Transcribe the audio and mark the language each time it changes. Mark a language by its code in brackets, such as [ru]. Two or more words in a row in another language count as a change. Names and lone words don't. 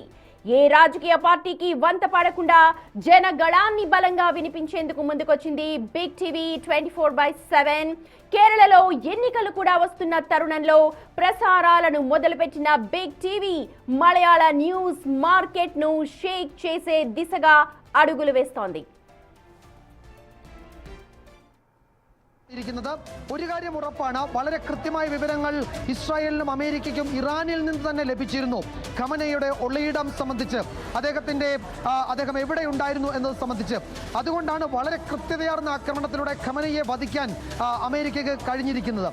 [te] ఏ రాజకీయ పార్టీకి వంత పడకుండా జనగళాన్ని బలంగా వినిపించేందుకు ముందుకొచ్చింది బిగ్ టీవీ 24/7. కేరళలో ఎన్నికలు కూడా వస్తున్న తరుణంలో ప్రసారాలను మొదలుపెట్టిన బిగ్ టీవీ మలయాళ [en] news market [te] ను షేక్ చేసే దిశగా అడుగులు వేస్తోంది. [ml] ഒരു കാര്യം ഉറപ്പാണ്, വളരെ കൃത്യമായ വിവരങ്ങൾ ഇസ്രായേലിനും അമേരിക്കയ്ക്കും ഇറാനിൽ നിന്ന് തന്നെ ലഭിച്ചിരുന്നു. ഖമനയുടെ ഒളിയിടം സംബന്ധിച്ച്, അദ്ദേഹം എവിടെ ഉണ്ടായിരുന്നു എന്നത് സംബന്ധിച്ച്. അതുകൊണ്ടാണ് വളരെ കൃത്യതയാർന്ന ആക്രമണത്തിലൂടെ ഖമനയെ വധിക്കാൻ അമേരിക്കയ്ക്ക് കഴിഞ്ഞിരിക്കുന്നത്.